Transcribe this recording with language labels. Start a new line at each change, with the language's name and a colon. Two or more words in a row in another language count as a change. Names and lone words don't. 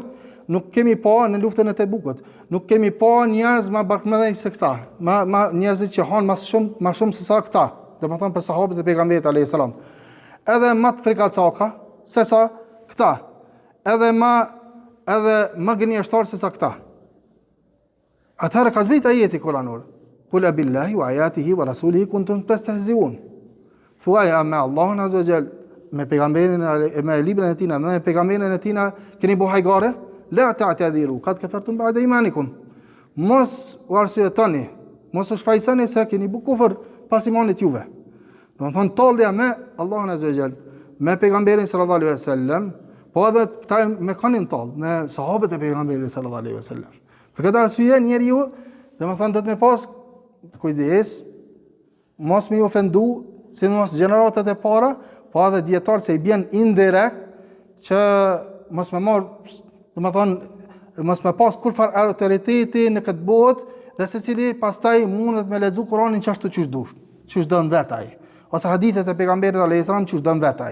Albanian: Nuk kemi pa në luftën e Tebukut, nuk kemi pa njerëz më barkëmëdhej se këta, njerëzit që hanë më shumë se sa këta, domethënë për sahabët e pejgamberit
Arabic: عليه السلام.
Albanian: Edhe më të frikacaka se sa këta, edhe më gënjeshtar se sa këta. Atëherë ka zbrit ajeti kuranor.
Arabic: قل بالله وآياته ورسوله كنتم تستهزئون.
Albanian: Thuaj me Allahun
Arabic: عز وجل,
Albanian: me pejgamberin, me librin e tij, me pejgamberin e tij keni bu hajgare?
Arabic: لا تعتذروا قد كفرتم بعد إيمانكم.
Albanian: Mos u arsyetoni, mos u shfaqsoni se keni bu kufër pas imanit juve. Do të thonë tallja me Allahun
Arabic: عز وجل,
Albanian: me pejgamberin
Arabic: صلى الله عليه وسلم,
Albanian: po edhe ta me kanë tall me sahabët e pejgamberit
Arabic: صلى الله عليه وسلم.
Albanian: Për këtë arsye njeriu, domethënë, do të me pas kujdes, mos me ofendu, sidomos gjeneratat e para, po edhe dietar se i bën indirekt që mos me marr, domethënë, mos me pas kurfar autoriteti në këtë botë, dhe secili pastaj mundet me lexu Kur'anin çashtu çysh dush, çysh don vet ai, ose hadithet e pejgamberit
Arabic: عليه السلام
Albanian: çysh don vet ai.